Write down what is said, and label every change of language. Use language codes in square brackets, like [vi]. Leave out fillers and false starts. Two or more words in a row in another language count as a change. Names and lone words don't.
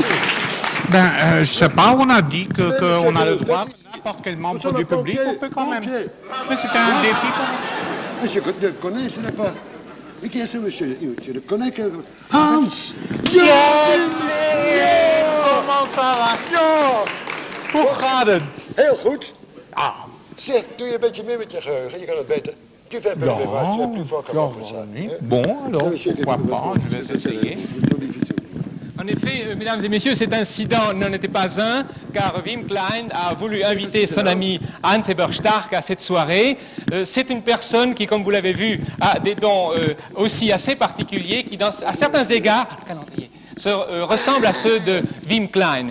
[fr] Je sais pas, on a dit qu'on a le droit, n'importe quel membre du public, on peut quand même. Mais c'était un défi quand même. Monsieur, tu le connais, ce n'est pas... Mais qui est ce monsieur? Tu le connais que... Hans! Comment ça va? [nl] Ja! Hoe gaat het? Heel goed. Zeg, doe je een beetje mee met je geheugen, je kan het beter. [fr] Tu fais un peu de mémoire, tu es plus fort qu'avant pour ça. Bon, alors, pourquoi pas, je vais essayer. En effet, mesdames et messieurs, cet incident n'en était pas un, car Wim Klein a voulu inviter son ami Hans Eberstark à cette soirée. C'est une personne qui, comme vous l'avez vu, a des dons aussi assez particuliers, qui, à certains égards, ressemblent à ceux de Wim Klein.